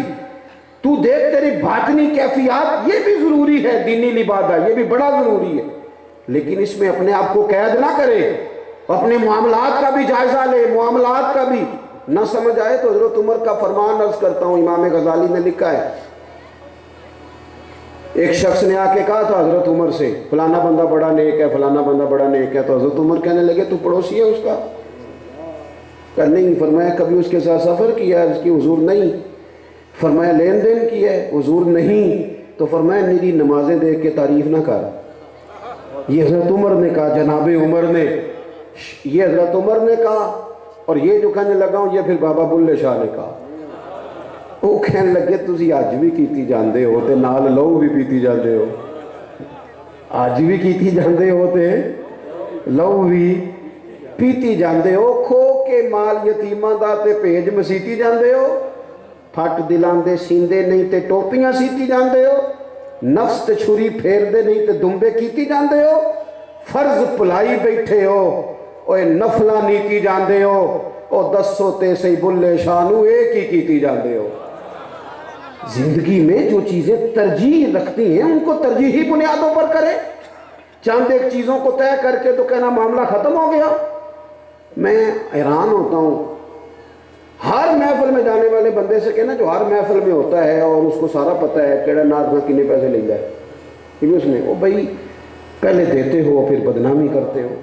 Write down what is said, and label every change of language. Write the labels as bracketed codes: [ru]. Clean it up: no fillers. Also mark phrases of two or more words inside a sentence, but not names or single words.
[ur] تو دیکھ تیری باطنی کیفیت، یہ بھی ضروری ہے، دینی لبادہ یہ بھی بڑا ضروری ہے، لیکن اس میں اپنے آپ کو قید نہ کرے، اپنے معاملات کا بھی جائزہ لے، معاملات کا بھی نہ سمجھ آئے تو حضرت عمر کا فرمان عرض کرتا ہوں، امام غزالی نے لکھا ہے, ایک شخص نے آ کے کہا تھا حضرت عمر سے فلانا بندہ بڑا نیک ہے، فلانا بندہ بڑا نیک ہے، تو حضرت عمر کہنے لگے تو پڑوسی ہے اس کا؟ کہ نہیں. فرمایا کبھی اس کے ساتھ سفر کیا ہے؟ اس کی حضور نہیں. فرمایا لین دین کیا ہے؟ حضور نہیں. تو فرمایا میری نمازیں دیکھ کے تعریف نہ کر. یہ حضرت عمر نے کہا، جناب عمر نے، یہ حضرت عمر نے کہا. اور یہ جو کہنے لگا ہوں یہ پھر بابا بلے شاہ نے کہا. وہ کہنے لگے [pa] تسی آج بھی کیتی جاندے ہو تے نال لو بھی پیتی جاندے ہو. آج بھی کیتی جاندے ہو تے لو بھی پیتی جاندے ہو. کھو کے مال یتیماں دا تے پیج مسیتی جاندے ہو. پھٹ دلان دے سیندے نہیں تے ٹوپیاں سیتی جاندے ہو. نفس تے چھری پھیر دے نہیں تے دمبے کیتی جاندے ہو. فرض پلائی بیٹھے ہو اوے نفلہ نیتی جاندے ہو. او دسو تے سی بلے شانو ایک ہی کیتی جاندے ہو. [ur] زندگی میں جو چیزیں ترجیح رکھتی ہیں ان کو ترجیحی بنیادوں پر کریں. چند ایک چیزوں کو طے کر کے تو کہنا معاملہ ختم ہو گیا. میں حیران ہوتا ہوں ہر محفل میں جانے والے بندے سے کہنا جو ہر محفل میں ہوتا ہے اور اس کو سارا پتہ ہے کیڑا ناز میں کتنے پیسے لے جائے اس نے، وہ بھائی پہلے دیتے ہو پھر بدنامی کرتے ہو.